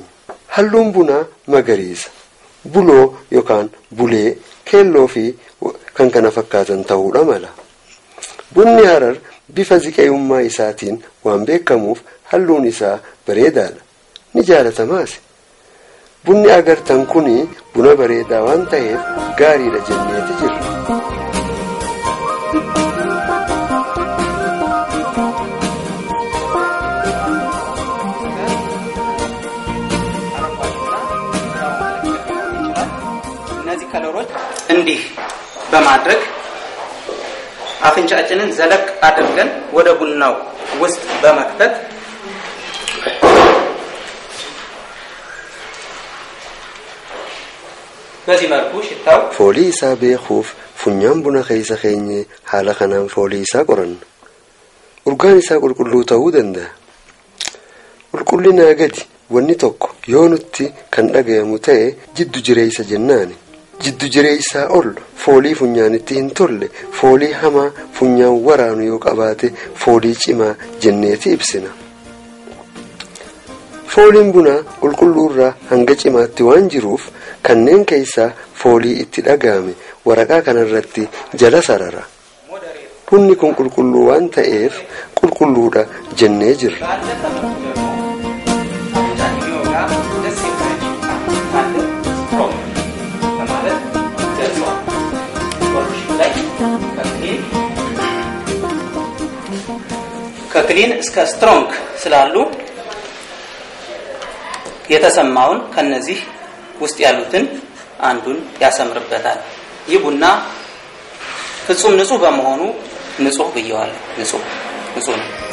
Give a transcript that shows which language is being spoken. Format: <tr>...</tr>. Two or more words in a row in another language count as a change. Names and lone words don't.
<om>Halluun bunaa magariisa, buloo yookaan bulee, keelloo fi kan kana fakkaatan ta'uudha mala. Bunni Harar bifa ziqeeyummaa isaatiin waan beekamuuf halluun isaa bareedaadha. Ni jaalatamaas. Bunni agartan kuni buna bareedaa waan ta'eef gaariidha jenneeti jirra.</om> <am>እነዚህ ከለሮች እንዲህ በማድረግ አፍንጫችንን ዘለቅ አድርገን ወደ ቡናው ውስጥ በመክተት በዚህ መልኩ ሽታው</am> <om>ፎሊ isaa beekuuf funyaan buna keessa keenye haala kanaan foolii isaa qoranna. Urgaan isaa qulqulluu ta'uu danda'a. Qulqullinaa gadi wanni tokko yoo nutti kan dhagayamu ta'e jiddu jireessa jennaani. Jiddu jireessaa ol foolii funyaanitti hin tolle foolii hamaa funyaan waraanu yoo qabaate foolii cimaa jenneeti ibsina. Fooliin bunaa qulqulluurraa hanga cimaatti waan jiruuf kanneen keessaa foolii itti dhagahame waraqaa kanarratti jala sarara. bunni kun qulqulluu waan ta'eef qulqulluudha jennee jirra.</om> <am>ከክሊን እስከ ስትሮንግ ስላሉ የተሰማውን ከነዚህ ውስጥ ያሉትን አንዱን ያሰምርበታል። ይህ ቡና ፍጹም ንጹህ በመሆኑ ንጹህ ብየዋለሁ። ንጹህ ነው።</am>